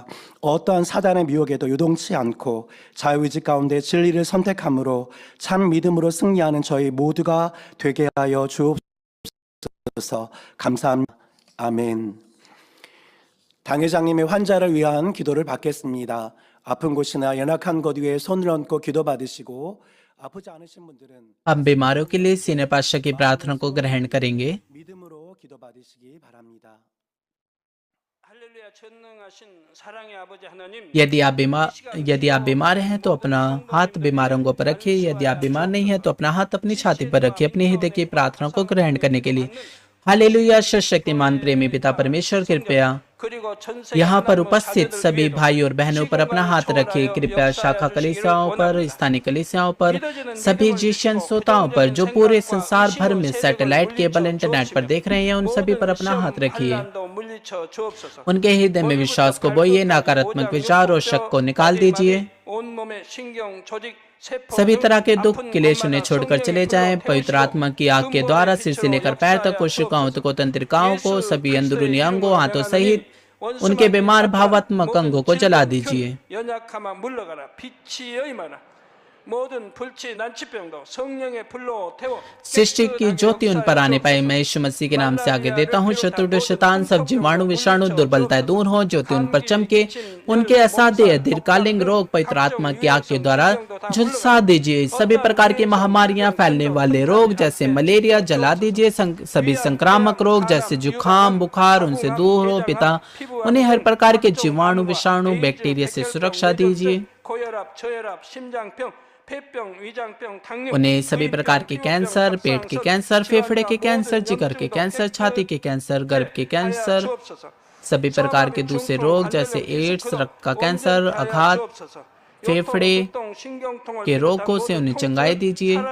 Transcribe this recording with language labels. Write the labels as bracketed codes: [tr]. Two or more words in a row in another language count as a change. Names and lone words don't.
[ko] 어떠한 사단의 미혹에도 요동치 않고 자유의지 가운데 진리를 선택함으로 참 믿음으로 승리하는 저희 모두가 되게 하여 주옵소서. 감사합니다. 아멘. 당회장님의 환자를 위한 기도를 받겠습니다. 아픈 곳이나 연약한 곳 위에 손을 얹고 기도 받으시고 [hi] हम बीमारों के लिए सीने पातशाह की प्रार्थना को ग्रहण करेंगे। [ko] 할렐루야 전능하신 사랑의 아버지 하나님 [hi] यदि आप बीमार हैं तो अपना हाथ बीमारों को पर रखिए। यदि आप बीमार नहीं है तो अपना हाथ अपनी छाती पर रखिए अपने हृदय की प्रार्थना को ग्रहण करने के लिए। हालेलुया। सर्वशक्तिमान प्रेमी पिता परमेश्वर, कृपया [ko] 그리고 전 [hi] यहाँ पर उपस्थित सभी भाई और बहनों पर अपना हाथ रखिए। कृपया शाखा कलीसियाओं पर, स्थानीय कलीसियाओं पर, सभी जीशन श्रोताओं पर जो पूरे संसार भर में [en] satellite cable internet [hi] पर देख रहे हैं, उन सभी पर अपना हाथ रखिए। [ko] 환란도 물리쳐 주옵소서. [hi] उनके हृदय में विश्वास को बोइए, नकारात्मक विचार और शक को निकाल दीजिए। [ko] 온몸의 신경, 조직, 세포 [hi] सभी [ko] 등 [hi] तरह के दुख [ko] 아픈 [hi] क्लेश उन्हें [ko] 것마다 [hi] छोड़कर चले [ko] 성령의 [hi] जाएं। [ko] 불로 [hi] पवित्र [ko] 태우시고 [hi] आत्मा की आग के द्वारा सिर से लेकर पैर तक कोशिकाओं को, तंत्रिकाओं को, सभी अंदरूनी अंगों, हाथों सहित उनके बीमार भावात्मक अंगों को जला दीजिए। [ko] 연약함아 물러가라. 빛이 여임하라. 모든 불치 난치병도 성령의 불로 태워 [hi] सृष्टि की ज्योति उन पर आने पाए। मैं यीशु मसीह के नाम से आगे देता हूँ। शत्रु शैतान सब जीवाणु विषाणु दुर्बलताएं दूर हो, ज्योति उन पर चमके। उनके असाध्य दीर्घकालीन रोग पवित्र आत्मा की आग के द्वारा झुलसा दीजिए। सभी प्रकार की महामारियां, फैलने वाले रोग जैसे मलेरिया जला दीजिए। सभी संक्रामक रोग जैसे जुकाम, बुखार उनसे दूर हो पिता। उन्हें हर प्रकार के जीवाणु विषाणु बैक्टीरिया से सुरक्षा दीजिए। [ko] 고혈압, 저혈압, 심장병, 폐병, 위장병, 당뇨 [hi] उन्हें सभी प्रकार के कैंसर, पेट के कैंसर, फेफड़े के कैंसर, जिगर के कैंसर, छाती के कैंसर, गर्भ के कैंसर, सभी प्रकार के दूसरे रोग जैसे एड्स, रक्त का कैंसर, आघात, फेफड़े के रोगों से उन्हें चंगाई दीजिए।